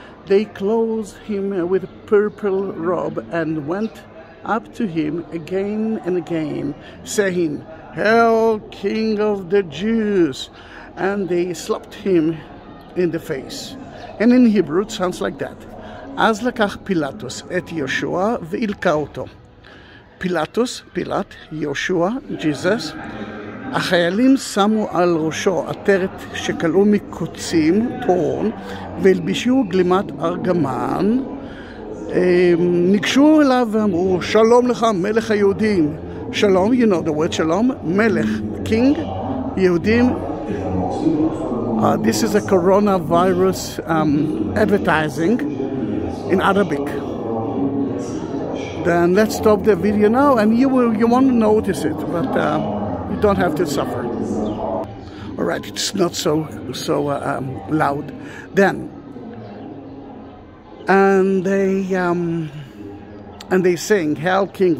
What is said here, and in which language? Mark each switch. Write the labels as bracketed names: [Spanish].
[English] They clothed him with a purple robe and went up to him again and again, saying, "Hail, King of the Jews!" And they slapped him in the face. And in Hebrew it sounds like that. [Hebrew] אז לקח פילטוס את יהושע והלקה אותו. פילט, יהושע, Jesus, החיילים שמו על ראשו עטרת שקלעו מקוצים, טורן, והלבישו גלימת ארגמן, ניגשו אליו ואמרו, שלום לך מלך היהודים. Shalom, [English] you know the word shalom, [Hebrew] melech, king, Yehudim, [English] This is a coronavirus advertising in Arabic. Then let's stop the video now, and you won't notice it, but you don't have to suffer. All right, it's not so loud. Then, and they sing, "Hail King!"